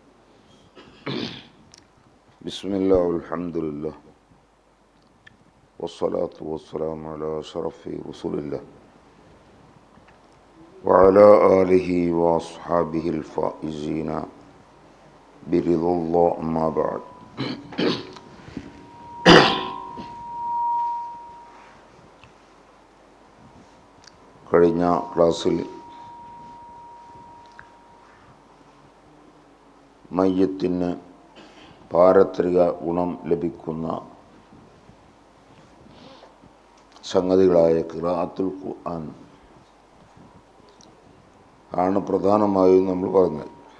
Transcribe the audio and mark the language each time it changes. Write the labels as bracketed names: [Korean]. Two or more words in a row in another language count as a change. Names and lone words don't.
[Arabic] بسم الله والحمد لله والصلاة والسلام على أشرف رسول الله وعلى آله وأصحابه الفائزين برضا الله. أما بعد. [Malayalam] കഴിഞ്ഞ ക്ലാസ്സിൽ മയ്യത്തിന് പാരത്രിക ഗുണം ലഭിക്കുന്ന സംഗതികളായ ഖിറാഅത്തുൽ ഖുർആൻ ആണ് പ്രധാനമായും നമ്മൾ പറഞ്ഞത്.